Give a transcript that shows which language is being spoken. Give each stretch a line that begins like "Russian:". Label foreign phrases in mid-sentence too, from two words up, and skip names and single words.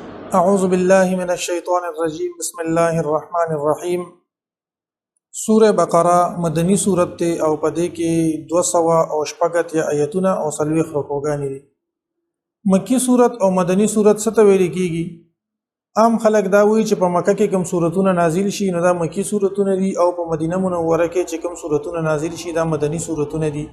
Arabic: اعوذ باللہ من الشیطان الرجیم بسم اللہ الرحمن الرحیم
Pashto: سورہ بقرہ مدنی سورت ته او پدې کې 200 او شپږ آیتونه او سلويخ رکوګانی دي. مکی سورت او مدنی سورت څه ته ویل کیږي؟ عام خلک دا وایي چې په مکه کې کوم سورتونه نازل شي نو دا مکی سورتونه دي او په مدینه منوره کې چې کوم سورتونه نازل شي دا مدنی سورتونه دي.